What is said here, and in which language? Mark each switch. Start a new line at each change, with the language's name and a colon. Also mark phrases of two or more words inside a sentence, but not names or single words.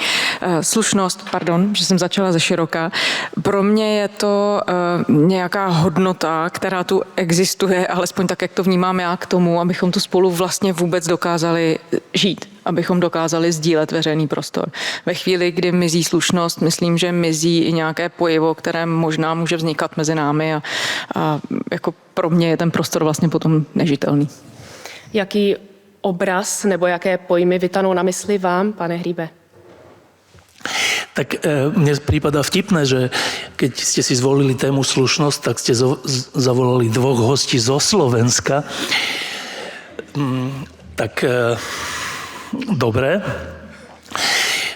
Czech: Slušnost, že jsem začala ze široka. Pro mě je to nějaká hodnota, která tu existuje, alespoň tak, jak to vnímám já, k tomu, abychom tu spolu vlastně vůbec dokázali žít, abychom dokázali sdílet veřejný prostor. Ve chvíli, kdy mizí slušnost, myslím, že mizí i nějaké pojivo, které možná může vznikat mezi námi a jako pro mě je ten prostor vlastně potom nežitelný. Jaký obraz nebo jaké pojmy vytanou na mysli vám, pane Hříbe?
Slovak: Tak mne prípada vtipné, že keď ste si zvolili tému slušnosť, tak ste zavolali dvoch hostí zo Slovenska. Tak dobre.